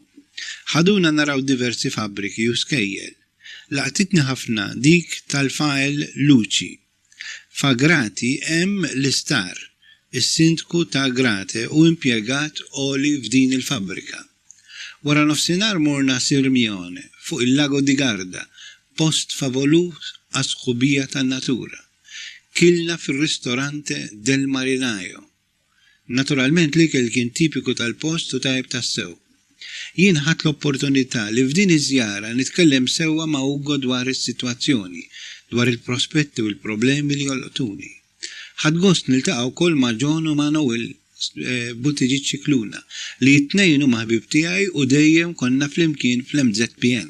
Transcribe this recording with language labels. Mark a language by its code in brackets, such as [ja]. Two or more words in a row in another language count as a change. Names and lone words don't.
[mt] Ħaduna naraw diversi fabbriki u skejjel. Laqtitni ħafna dik tal-fajl Luċi. F'Agrate hemm l-istar, is-sindku ta' Agrate u impjegat oli f'din il-fabbrika. Wara nofsinhar morna Sirmione fuq il-Lago di Garda, post favolus għas-sħubija tan-natura. Kilna fir-ristorante del Marinaio. Naturalment l-ikel kien tipiku tal-post u tajb tas-sew. Jien ħadd l-opportunità li f'din iż-żjara nitkellem sewwa ma' Ugo dwar is-sitwazzjoni, dwar il-prospetti u l-problemi li jolqtuni. Ħadd gost niltaqgħu wkoll ma' John u ma' Noel Buttigieg Cicluna li t-tnejn huma ħbieb tiegħi u dejjem konna flimkien fl-MZPN.